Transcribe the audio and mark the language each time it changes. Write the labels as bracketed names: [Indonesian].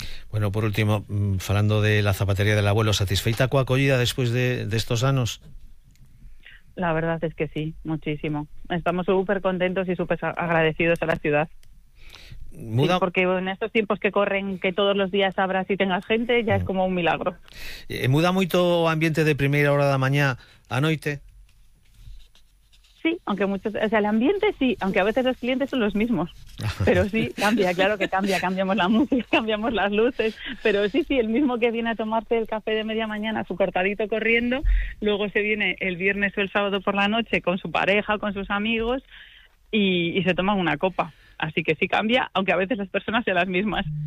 [Spanish] Bueno, por último, hablando de la zapatería del abuelo, [Galician] ¿satisfeita coa acollida [Spanish] después de estos años? La verdad es que sí, muchísimo. Estamos súper contentos y súper agradecidos a la ciudad. [Galician] Muda... [Spanish] Sí, porque en estos tiempos que corren, que todos los días abras y tengas gente, ya es como un milagro. [Galician] ¿Muda moito o ambiente de primeira hora da mañá a noite? [Spanish] Sí, aunque muchos, o sea, el ambiente sí, aunque a veces los clientes son los mismos, pero sí, cambia, claro que cambia, cambiamos la música, cambiamos las luces, pero sí, sí, el mismo que viene a tomarse el café de media mañana, su cortadito corriendo, luego se viene el viernes o el sábado por la noche con su pareja, con sus amigos, y se toman una copa, así que sí cambia, aunque a veces las personas sean las mismas.